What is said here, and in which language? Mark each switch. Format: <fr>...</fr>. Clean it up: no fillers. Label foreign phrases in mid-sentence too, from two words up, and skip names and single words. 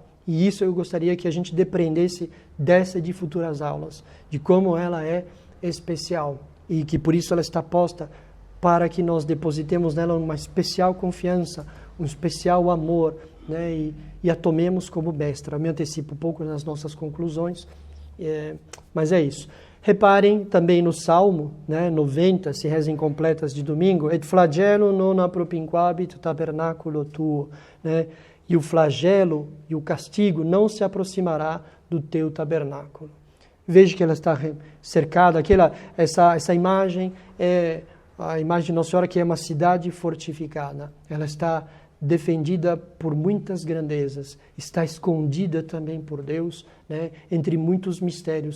<pt>E isso eu gostaria que a gente depreendesse dessa e de futuras aulas, de como ela é especial e que por isso ela está posta para que nós depositemos nela uma especial confiança, um especial amor, né, e a tomemos como mestra. Eu me antecipo um pouco nas nossas conclusões, mas é isso. Reparem também no Salmo, né, 90, se reza incompletas de domingo,</pt> <la>et flagellum non appropinquabit tabernaculo tuo,</la> <pt>né? E o flagelo e o castigo não se aproximará do teu tabernáculo. Veja que ela está cercada, essa imagem é a imagem de Nossa Senhora, que é uma cidade fortificada. Ela está defendida por muitas grandezas, está escondida também por Deus, né, entre muitos mistérios.</pt>